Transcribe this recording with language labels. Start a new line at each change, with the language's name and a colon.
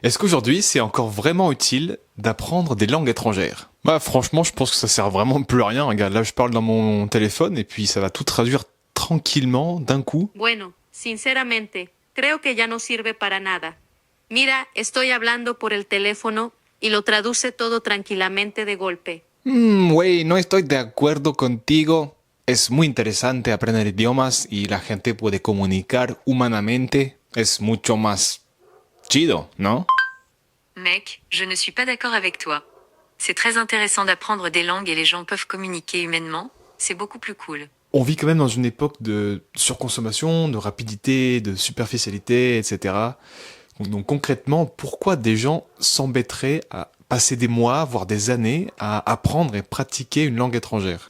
French: Est-ce qu'aujourd'hui, c'est encore vraiment utile d'apprendre des langues étrangères? Bah franchement, je pense que ça sert vraiment plus à rien. Regarde, là je parle dans mon téléphone et puis ça va tout traduire tranquillement d'un coup.
Spanish: Bueno, sinceramente, creo que ya no sirve para nada. Mira, estoy hablando por el teléfono y lo traduce todo tranquilamente de golpe. Güey, no estoy de acuerdo contigo. Es muy interesante aprender idiomas y la gente puede comunicar humanamente. Es mucho más chido, ¿no?
French: Mec, je ne suis pas d'accord avec toi. C'est très intéressant d'apprendre des langues et les gens peuvent communiquer humainement, c'est beaucoup plus cool. On vit quand même dans une époque de surconsommation, de rapidité, de superficialité, etc. Donc concrètement, pourquoi des gens s'embêteraient à passer des mois, voire des années, à apprendre et pratiquer une langue étrangère?